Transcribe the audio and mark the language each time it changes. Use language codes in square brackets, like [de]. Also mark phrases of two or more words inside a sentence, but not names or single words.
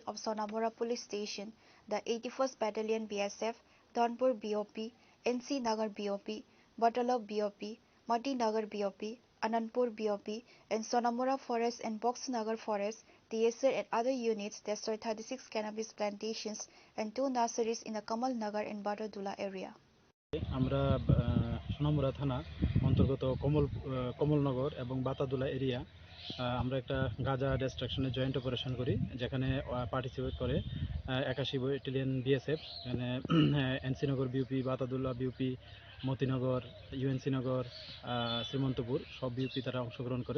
[en] of Sonamora Police Station, the 81st Battalion BSF, Donpur BOP, NC Nagar BOP, Batala BOP, Mati Nagar BOP, Anandpur BOP, and Sonamora Forest and Box Nagar Forest, TSR and other units destroyed 36 cannabis plantations and 2 nurseries in the Kamal Nagar and Batadula area. [bn] আমরা সোনামুড়া থানা অন্তর্গত কমলনগর এবং বাতাদুলা এরিয়া আমরা একটা গাঁজা [en] destruction's joint operation [bn] করি, যেখানে পার্টিসিপেট করে 81 [en] battalion BSF, [bn] এখানে এনসিনগর বিউপি, বাতাদুলা বিউপি, মতিনগর, ইউএনসি নগর, শ্রীমন্তপুর সব বিউপি তারা অংশগ্রহণ করে।